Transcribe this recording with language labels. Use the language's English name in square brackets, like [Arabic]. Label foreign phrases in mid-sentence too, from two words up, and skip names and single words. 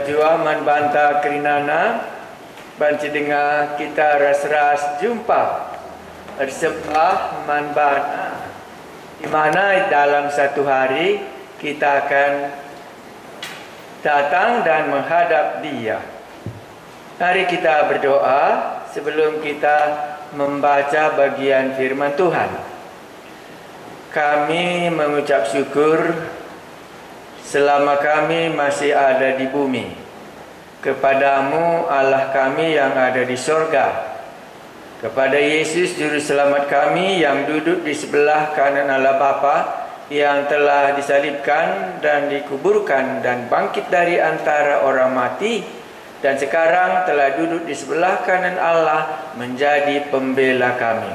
[Batak Karo] berdoa man banta kerinana banci dengar kita ras-ras jumpa bersembah man banta, [Indonesian] di mana dalam satu hari kita akan datang dan menghadap Dia. Mari kita berdoa sebelum kita membaca bagian firman Tuhan. Kami mengucap syukur selama kami masih ada di bumi kepadamu Allah kami yang ada di sorga, kepada Yesus Juru Selamat kami yang duduk di sebelah kanan Allah Bapa, yang telah disalibkan dan dikuburkan dan bangkit dari antara orang mati, dan sekarang telah duduk di sebelah kanan Allah menjadi pembela kami.